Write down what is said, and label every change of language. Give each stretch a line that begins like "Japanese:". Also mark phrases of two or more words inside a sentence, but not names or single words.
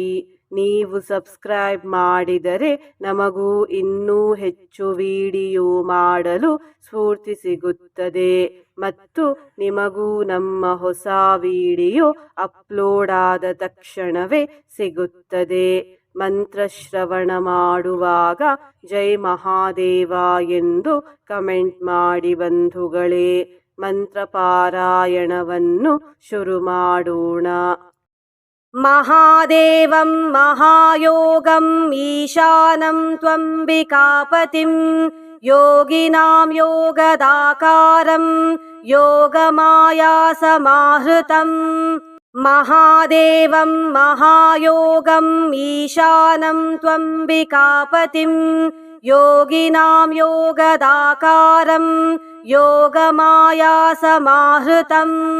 Kannada: ನೀವು ಸಬ್ಸ್ಕ್ರೈಬ್ ಮಾಡಿದರೆ ನಮಗೂ ಇನ್ನೂ ಹೆಚ್ಚು ವಿಡಿಯೋ ಮಾಡಲು ಸ್ಫೂರ್ತಿ ಸಿಗುತ್ತದೆ ಮತ್ತು ನಿಮಗೂ ನಮ್ಮ ಹೊಸ ವಿಡಿಯೋ ಅಪ್ಲೋಡ್ ಆದ ತಕ್ಷಣವೇ ಸಿಗುತ್ತದೆ. ಮಂತ್ರಶ್ರವಣ ಮಾಡುವಾಗ ಜೈ ಮಹಾದೇವ ಎಂದು ಕಮೆಂಟ್ ಮಾಡಿ ಬಂಧುಗಳೇ. ಮಂತ್ರ ಪಾರಾಯಣವನ್ನು ಶುರು ಮಾಡೋಣ.
Sanskrit: ಮಹಾದೇವಂ ಮಹಾಯೋಗಂ ಈಶಾನಂ ತ್ವಂಬಿಕಾಪತಿಂ ಯೋಗಿನಾಂ ಯೋಗದಾಕಾರಂ ಯೋಗಮಾಯಾ ಸಮಾಹೃತಂ. ಮಹಾದೇವಂ ಮಹಾಯೋಗಂ ಈಶಾನಂ ತ್ವಂಬಿಕಾಪತಿಂ ಯೋಗಿನಾಂ ಯೋಗದಾಕಾರಂ ಯೋಗಮಾಯಾ ಸಮಾಹೃತಂ.